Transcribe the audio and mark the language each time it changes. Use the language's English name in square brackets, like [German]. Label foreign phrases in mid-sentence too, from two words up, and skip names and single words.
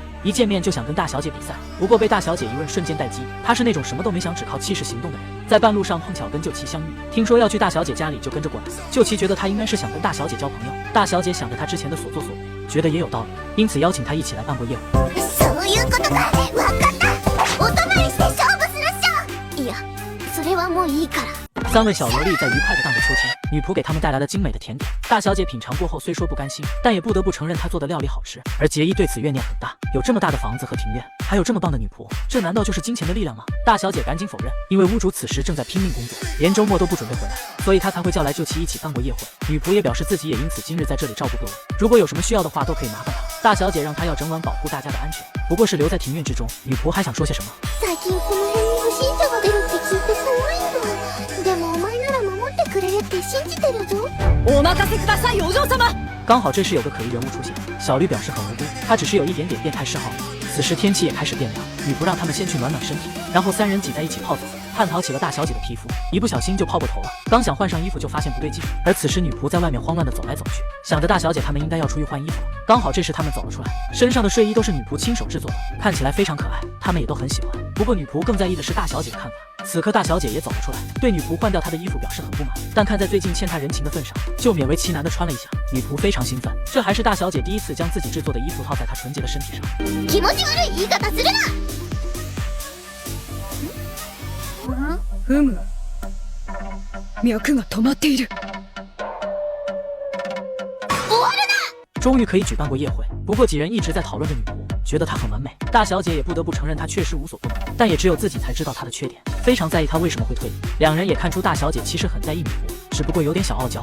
[Chinese] 一见面就想跟大小姐比赛，不过被大小姐一问瞬间待机。她是那种什么都没想只靠气势行动的人。在半路上碰巧跟旧奇相遇，听说要去大小姐家里就跟着过来。旧奇觉得她应该是想跟大小姐交朋友。大小姐想着她之前的所作所为，觉得也有道理，因此邀请她一起来办过夜会。 [Japanese] そういうことか、わかった。お泊まりして勝負するっしょ。いや、それはもういいから。 [Chinese] 3 位小萝莉在愉快地荡着秋千，女仆给他们带来了精美的甜点。大小姐品尝过后虽说不甘心，但也不得不承认她做的料理好吃。而杰伊对此怨念很大，有这么大的房子和庭院，还有这么棒的女仆，这难道就是金钱的力量吗？大小姐赶紧否认，因为屋主此时正在拼命工作，连周末都不准备回来，所以她才会叫来旧奇一起办过夜会。女仆也表示自己也因此今日在这里照顾各位，如果有什么需要的话都可以麻烦她。大小姐让她要整晚保护大家的安全，不过是留在庭院之中。女仆还想说些什么？ [Japanese] 最近この辺に不審者が出るって聞いて怖いんだ。でもお前なら守ってくれるって信じてるぞ。お任せください、お嬢様。 [Chinese] 刚好这时有个可疑人物出现，小绿表示很无辜，她只是有一点点变态嗜好。此时天气也开始变凉，女仆让他们先去暖暖身体，然后3人挤在一起泡澡，探讨起了大小姐的皮肤，一不小心就泡过头了。刚想换上衣服就发现不对劲，而此时女仆在外面慌乱地走来走去，想着大小姐他们应该要出去换衣服了。刚好这时他们走了出来，身上的睡衣都是女仆亲手制作的，看起来非常可爱，他们也都很喜欢。不过女仆更在意的是大小姐的看法。此刻大小姐也走了出来，对女仆换掉她的衣服表示很不满，但看在最近欠她人情的份上，就勉为其难地穿了一下。女仆非常兴奋，这还是大小姐第一次将自己制作的衣服套在她纯洁的身体上。 [Japanese] 気持ち悪い言い方するな。ふむ、脈が止まっている。 [Chinese] 终于可以举办过夜会，不过几人一直在讨论着女仆，觉得她很完美。大小姐也不得不承认她确实无所不能，但也只有自己才知道她的缺点，非常在意她为什么会退役。两人也看出大小姐其实很在意女仆，只不过有点小傲娇。